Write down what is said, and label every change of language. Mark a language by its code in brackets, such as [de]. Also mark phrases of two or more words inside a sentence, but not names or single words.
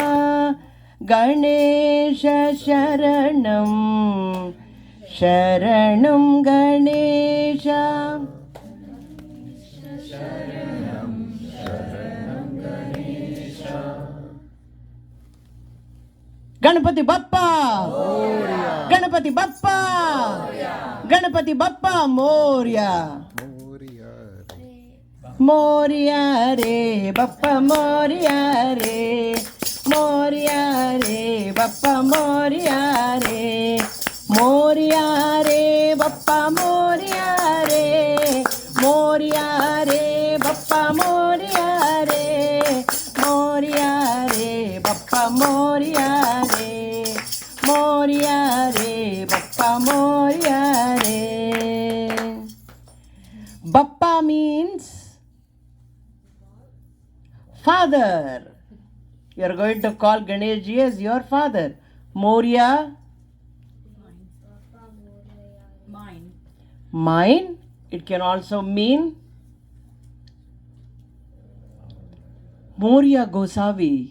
[sa] गणेश शरणं गणेश. [mr] गणपती बाप्पा! गणपती बाप्पा! गणपती बाप्पा मोरया! मोरया रे, बाप्पा मोरया रे. मोरया रे, बाप्पा मोरया रे. मोरया रे, बाप्पा मोरया रे. मोरया रे, बाप्पा मोरया रे. मोरया रे, बाप्पा मोरया रे. मोरया रे, बाप्पा मोरया रे. [en] Bappa means father. You are going to call Ganesh ji as your father. Moria. Mine. It can also mean Moria Gosavi.